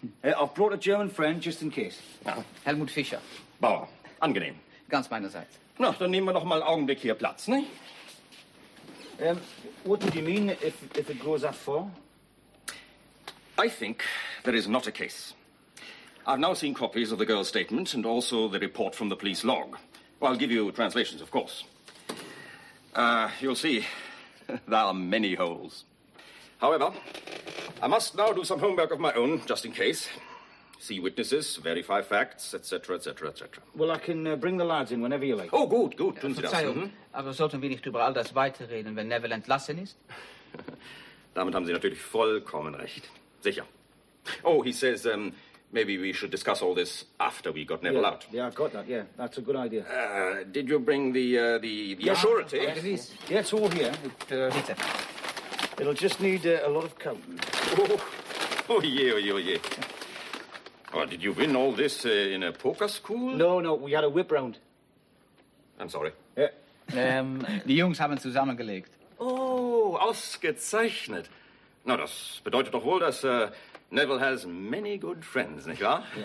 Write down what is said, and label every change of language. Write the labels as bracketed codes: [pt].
[en] I've brought a German friend, just in case. Ah. Helmut Fischer. [de] Bauer, angenehm. Ganz meinerseits. Na, dann nehmen wir noch mal einen Augenblick hier Platz, ne? [en] What do you mean, if it grows that far? I think there is not a case. I've now seen copies of the girl's statement and also the report from the police log. Well, I'll give you translations, of course. You'll see, there are many holes. However, I must now do some homework of my own, just in case. See witnesses, verify facts, etc., etc., etc. Well, I can bring the lads in whenever you like. [de] Oh, gut, gut. Tun Sie das. Verzeihung, aber sollten wir nicht über all das weiterreden, wenn Neville entlassen ist? Damit haben Sie natürlich vollkommen recht. Sicher. [en] Oh, he says, maybe we should discuss all this after we got Neville out. Yeah, I've got that, yeah. That's a good idea. Did you bring the surety? Yeah, it's all here. It's here. It'll just need a lot of counting. Oh, yeah. Oh, did you win all this in a poker school? No, we had a whip round. I'm sorry. Yeah. [de] Die Jungs haben zusammengelegt. Oh, ausgezeichnet. Na, das bedeutet doch wohl, dass [en] Neville has many good friends, [de] nicht wahr?